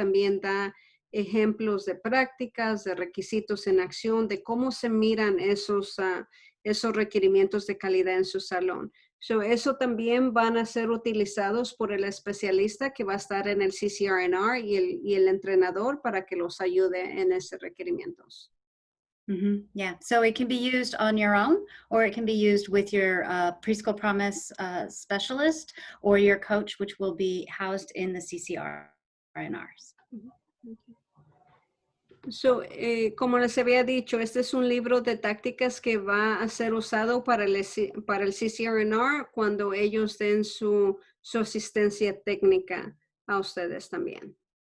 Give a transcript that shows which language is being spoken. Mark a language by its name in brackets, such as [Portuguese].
[Spanish] También da ejemplos de prácticas, de requisitos en acción, de cómo se miran esos requerimientos de calidad en su salón. So, eso también van a ser utilizados por el especialista que va a estar en el CCR&R y el entrenador para que los ayude en esos requerimientos. [English] Yeah, so it can be used on your own, or it can be used with your Preschool Promise specialist or your coach, which will be housed in the CCR&Rs. [Spanish] So, como les había dicho, este es un libro de tácticas que va a ser usado para el CCR&R cuando ellos den su asistencia técnica a ustedes también.